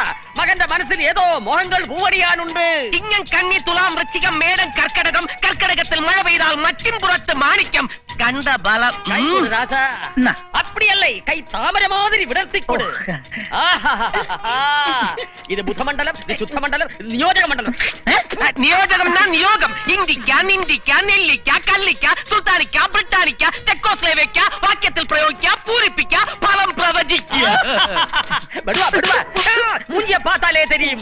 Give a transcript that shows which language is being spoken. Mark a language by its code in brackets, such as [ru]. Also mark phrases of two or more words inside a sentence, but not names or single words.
[ml] മകന്റെ മനസ്സിൽ ഏതോ മോഹങ്ങൾ പൂവടിയാനുണ്ട്. ചിങ്ങം, കന്നി, തുലാം, വൃശ്ചികം, മേടം, കർക്കടകം. കർക്കടകത്തിൽ മഴ പെയ്താൽ മറ്റും പുറത്ത് മാണിക്യം. കണ്ട ബലം [ta] ராசா. அப்படியல்ல, கை தாமரை மாதிரி விடர்த்திக்கொடு. [ml] ഇത് ബുധമണ്ഡലം, ശുദ്ധമണ്ഡലം, നിയോജക മണ്ഡലം. നിയോജകം നിയോഗം. ഇന്ത്യക്ക, നിന്ദിക്ക, നെല്ലിക്ക, കല്ലിക്ക, സുൽത്താനിക്ക, ബ്രിട്ടാനിക്ക, തെക്കോസ്ലേവയ്ക്ക. വാക്യത്തിൽ പ്രയോഗിക്ക, പൂരിപ്പിക്ക, ഫലം പ്രവചിക്കുക. [ta] மூஞ்சிய பாத்தாலே தெரியும்.